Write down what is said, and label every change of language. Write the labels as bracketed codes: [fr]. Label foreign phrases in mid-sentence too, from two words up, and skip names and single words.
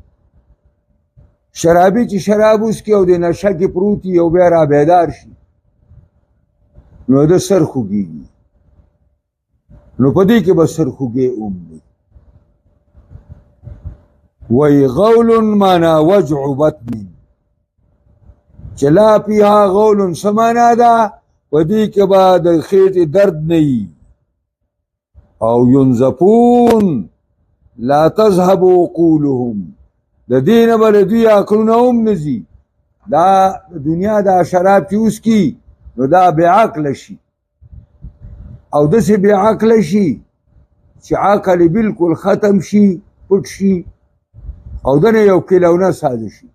[ps] شرابي چې شراب وڅکي او د نشه کې پروت وي او بیا را بیدار شي نو د سر خوږېږي، نو په دې کې به سر خوږې دی. وی غول مانا [ar] وجع بطن، [ps] چې [ar] لا فيها غول [ps] سمانا ده، په دې کې به د خېټې درد نه وي. [ar] او ينزفون لا تذهب عقولهم، [ps] د دې نه به د دوی عقلونه هم نه ځي. دا دنیا دا شراب چې وڅکي نو دا بې عقله شي، او داسې بې عقله شي چې عقل یې بلکل ختم شي، پټ شي، او دنه یو کیلونه ساده شي.